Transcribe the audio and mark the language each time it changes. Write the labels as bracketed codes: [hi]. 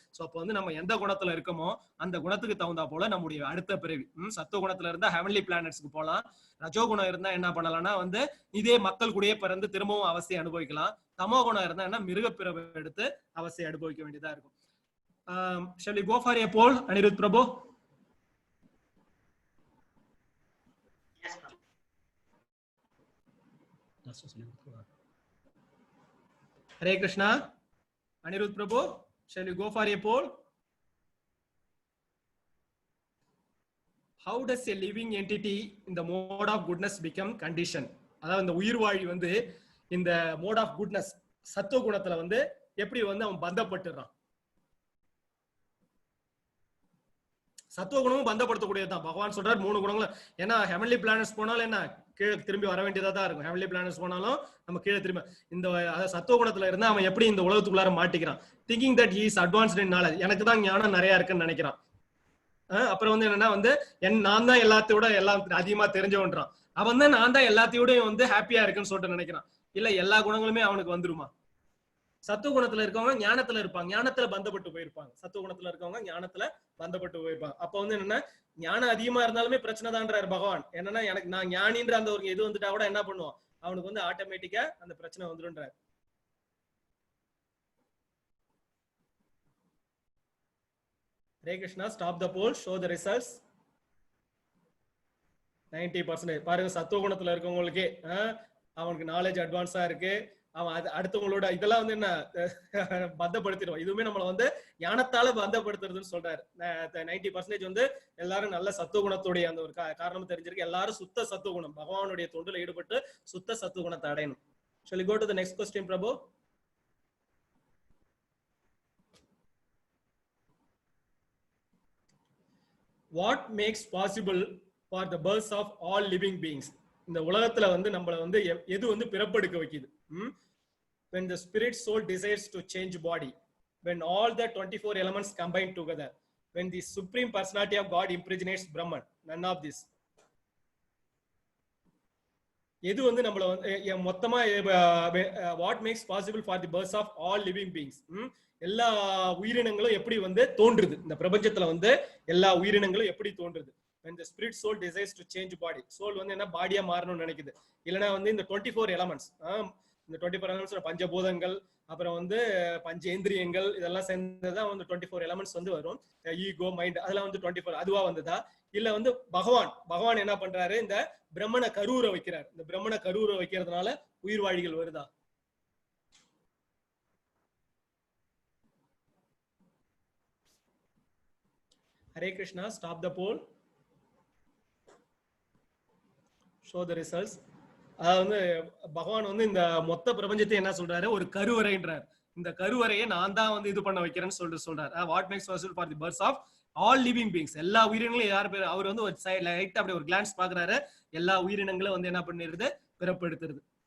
[ta] So அப்ப வந்து நம்ம எந்த குணத்துல இருக்கோமோ அந்த குணத்துக்கு தகுந்தா போல நம்முடைய அடுத்த பிறவி, சத்துவ குணத்துல இருந்தா ஹெவன்லி பிளானட்ஸ்க்கு போலாம். ரஜோ குணம் இருந்தா என்ன பண்ணலாம்னா வந்து இதே மக்கள் கூடயே பிறந்து திரும்பவும் அவசியம் அனுபவிக்கலாம். தமோ குணம் இருந்தா என்ன, மிருக பிறவை எடுத்து அவசியம் அனுபவிக்க வேண்டியதா இருக்கும். [en] Shall we go for a poll, Anirudh Prabhu? Hare Krishna. Anirudh Prabhu, shall we go for a poll? How does a living entity in the mode of goodness become conditioned? [ta] அதாவது இந்த உயிர்வாழி வந்து இந்த மோட் ஆஃப் குட்னஸ் சத்துவ குணத்துல வந்து எப்படி வந்து அவன் பந்தப்பட்டுறான்? சத்துவ குணமும் பந்தப்படுத்தக்கூடியதுதான். பகவான் சொல்றாரு 3 குணங்களும். ஏன்னா ஹெவன்லி பிளானட்ஸ் போனாலும் என்ன, கீழே திரும்பி வர வேண்டியதா தான் இருக்கும். ஹெவன்லி பிளானட்ஸ் போனாலும் நம்ம கீழே திரும்ப இந்த சத்துவ குணத்துல இருந்தா அவன் எப்படி இந்த உலகத்துக்குள்ளார மாட்டிக்கிறான்? [en] thinking that he is advanced in knowledge, [ta] எனக்கு தான் ஞானம் நிறைய இருக்குன்னு நினைக்கிறான். அப்புறம் வந்து என்னன்னா வந்து நான் தான் எல்லாத்தையோட எல்லாம் அதிகமா தெரிஞ்சவன்றான். அவன் தான் நான் தான் எல்லாத்தையோடய வந்து ஹாப்பியா இருக்குன்னு சொல்லிட்டு நினைக்கிறான். இல்ல எல்லா குணங்களுமே அவனுக்கு வந்துருமா? சத்துவ குணத்துல இருக்கவங்க ஞானத்துல இருப்பாங்க, ஞானத்துல பந்தப்பட்டு போயிருப்பாங்க. சத்துவ குணத்துல இருக்கவங்க ஞானத்துல பந்தப்பட்டு போயிருப்பாங்க. அப்ப வந்து என்னன்னா ஞானம் அதிகமா இருந்தாலுமே பிரச்சனை தான்றாரு பகவான். என்னன்னா எனக்கு நான் ஞானின்ற அந்த ஒரு இது வந்துட்டா கூட என்ன பண்ணுவோம், அவனுக்கு வந்து ஆட்டோமேட்டிக்கா அந்த பிரச்சனை வந்துருன்றாரு. [en] Hare Krishna, stop the poll, show the results. [ta] 90% பாருங்க, சத்துவ குணத்துல இருக்கவங்களுக்கே அவனுக்கு நாலேஜ் அட்வான்ஸா இருக்கு. அவன் அடுத்தவங்களோட இதெல்லாம் வந்து என்ன பந்தப்படுத்திடுவான். இதுவுமே நம்மள வந்து ஞானத்தால பந்தப்படுத்துறதுன்னு சொல்றாரு. 90% வந்து எல்லாரும் நல்ல சத்துவ குணத்துடைய அந்த ஒரு காரணம் தெரிஞ்சிருக்கு. எல்லாரும் சுத்த சத்துவ குணம், பகவானுடைய தொண்டுல ஈடுபட்டு சுத்த சத்துவ குணத்தை அடையணும். [en] Shall we go to the next question, Prabhu? What makes possible for the birth of all living beings? [ta] இந்த உலகத்துல வந்து நம்மள வந்து எது வந்து பிறப்பெடுக்க வைக்குது? [en] When the spirit soul decides to change body, when all the 24 elements combine together, when the supreme personality of God impregnates Brahman, none of this. [ta] எது வந்து நம்மள வந்து மொத்தமா [en] what makes possible for the birth of all living beings? [ta] எல்லா உயிரினங்களும் எப்படி வந்து தோன்றுது இந்த பிரபஞ்சத்துல வந்து எல்லா உயிரினங்களும் எப்படி தோன்றுது? [en] when the spirit soul decides to change body, soul [ta] வந்து என்ன பாடியா மாறணும்னு நினைக்குது. இல்லனா வந்து இந்த 24 elements, இந்த 24 elements பஞ்சபூதங்கள், அப்புறம் வந்து பஞ்சேந்திரியங்கள், இதெல்லாம் சேர்ந்ததான் வந்து 24 elements வந்து வரும். ஈகோ, மைண்ட், அதெல்லாம் வந்து 24 அதுவா வந்ததா? இல்ல வந்து பகவான் என்ன பண்றாரு, இந்த பிரம்மனை கருவுற வைக்கிறார். இந்த பிரம்மனை கருவுற வைக்கிறதுனால உயிர்வாழிகள் வருதா? [en] Hare Krishna, stop the poll, show the results. [ta] அதாவது பகவான் வந்து இந்த மொத்த பிரபஞ்சத்தை என்ன சொல்றாரு, ஒரு கருவறைன்றார். இந்த கருவறையை நான் தான் வந்து இது பண்ண வைக்கிறேன்னு சொல்றாரு. [en] what makes possible for the birth of all living beings, [ta] எல்லா உயிரினங்களும் யார் பேர் அவர் வந்து ஒரு லைட்டா அப்படி ஒரு கிளான்ஸ் பாக்குறாரு. எல்லா உயிரினங்களும் வந்து என்ன பண்ணிருது, பிறப்பெடுத்துருது.